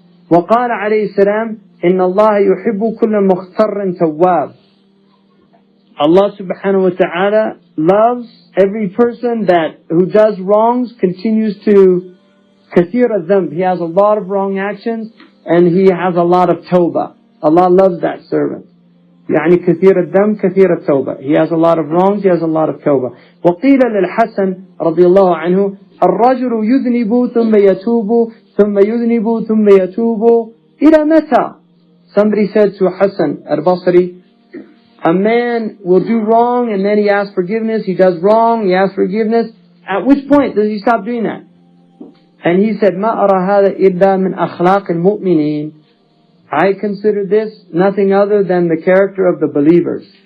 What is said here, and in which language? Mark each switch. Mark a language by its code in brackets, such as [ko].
[ar] وَقَالَ عَلَيْهِ السَّلَامُ إِنَّ اللَّهَ يُحِبُّ كُلَّ مُخْتَرٍ تَوَّابٍ. [en] Allah subhanahu wa ta'ala loves every person who does wrongs, continues to kathir al-dhanb. He has a lot of wrong actions and he has a lot of tawbah. Allah loves that servant. [ar] يعني كثير الذنب كثير التوبة. [en] He has a lot of wrongs, he has a lot of tawbah. [ar] وقيل للحسن رضي الله عنه الرجل يذنب ثم يتوب ثم يذنب ثم يتوب إلى متى? [en] Somebody said to Hassan al-Basri, a man will do wrong and then he asks forgiveness. He does wrong, he asks forgiveness. At which point does he stop doing that? And he said, [ar] ما أرى هذا إلا من أخلاق المؤمنين. [en] I consider this nothing other than the character of the believers.